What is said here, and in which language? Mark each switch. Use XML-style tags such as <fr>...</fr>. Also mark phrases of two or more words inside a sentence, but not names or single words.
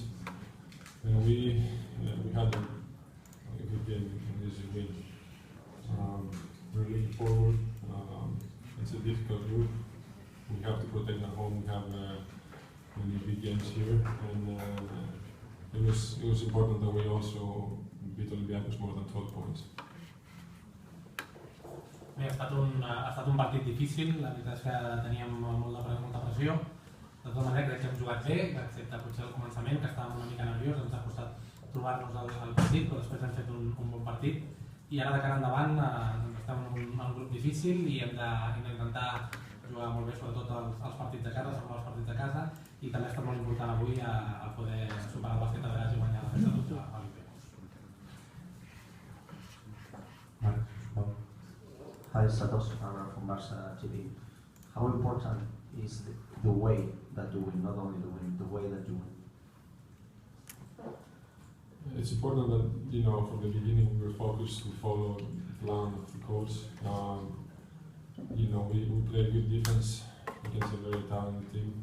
<en>And we had a good game in this win. We're looking forward. It's a difficult group. We have to protect our home. We have many big games here, and it was important that we also beat Olympiacos more than 12 points.</en> <ca>Bé, ha estat un partit difícil, la veritat és que teníem molta pressió. De tota manera crec que hem jugat bé, excepte potser al començament, que estàvem una mica nerviós, ens ha costat trobar-nos al partit, però després hem fet un bon partit. I ara de cara endavant estem en un grup difícil i hem d'intentar jugar molt bé, sobretot els partits de casa, els partits de casa, i també ha estat molt important avui a poder superar el bàsquet a Veràs i guanyar la festa de l'Olympiacos.</ca> <en>Hi, Santos, I'm from Barça TV. How important is the way that you win, not only the win, the way that you win? It's important that, from the beginning we were focused to follow the plan of the coach. We played good defense against a very talented team.</en>